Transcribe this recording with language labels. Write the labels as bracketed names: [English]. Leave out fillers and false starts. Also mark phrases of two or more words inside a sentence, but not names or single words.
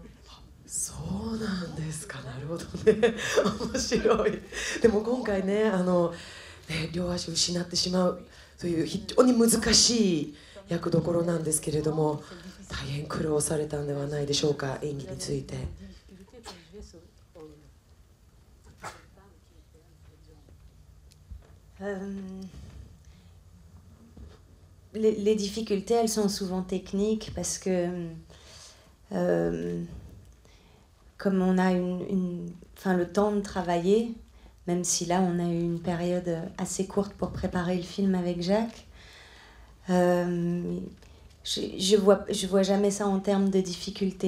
[Japanese] そうなんですか、なるほどね。面白い。でも今回ね、両足を失ってしまうという非常に難しい役どころなんですけれども、大変苦労されたんではないでしょうか、演技について。 [French] Les difficultés, elles sont souvent techniques parce que comme on a le temps de travailler, même si là on a eu une période assez courte pour préparer le film avec Jacques, je vois jamais ça en termes de difficultés.